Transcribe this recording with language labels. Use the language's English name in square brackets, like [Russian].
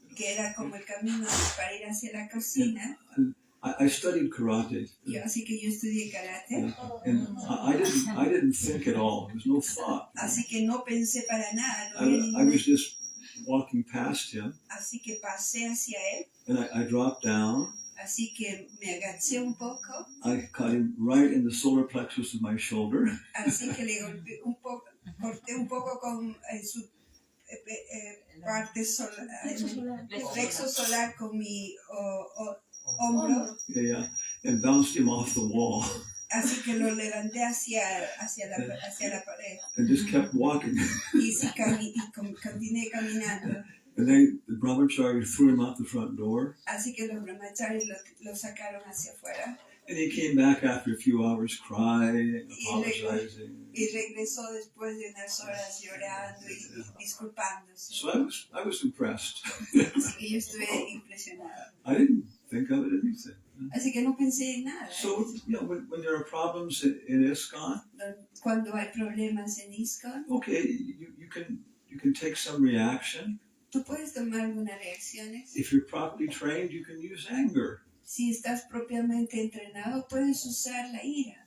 [Spanish] que era como el camino para ir hacia la cocina. [English] And I studied karate. [Spanish] Así que yo estudié karate. [English] And I didn't think at all. There was no thought. [Spanish] Así que no pensé para nada. No [English] I [Spanish] había ninguna... [English] was just walking past him. [Spanish] Así que pasé hacia él. [English] And I dropped down. [Spanish] Así que me agaché un poco. [English] I caught him right in the solar plexus of my shoulder. [Spanish] Así que le golpeé un poco, corté un poco con su parte solar, el plexo solar con mi hombro. [English] Yeah, and bounced him off the wall. [Spanish] Así que lo levanté hacia la pared. [English] And just kept walking. [Spanish] Y sí, continué caminando. [English] And the brahmachari threw him out the front door. [Spanish] Así que los brahmacharis lo sacaron hacia afuera. [English] And he came back after a few hours crying, apologizing. [Spanish] Y regresó después de unas horas llorando y disculpándose. [English] So I was impressed. [Spanish] Así que yo estuve impresionada. [English] I didn't think of it anything. [Spanish] Así que no pensé en nada. [English] So, when there are problems in ISKCON, [Spanish] cuando hay problemas en ISKCON, [English] okay, you can take some reaction. [Spanish] Tú puedes tomar algunas reacciones. [English] If you're properly trained, you can use anger. [Spanish] Si estás propiamente entrenado, puedes usar la ira.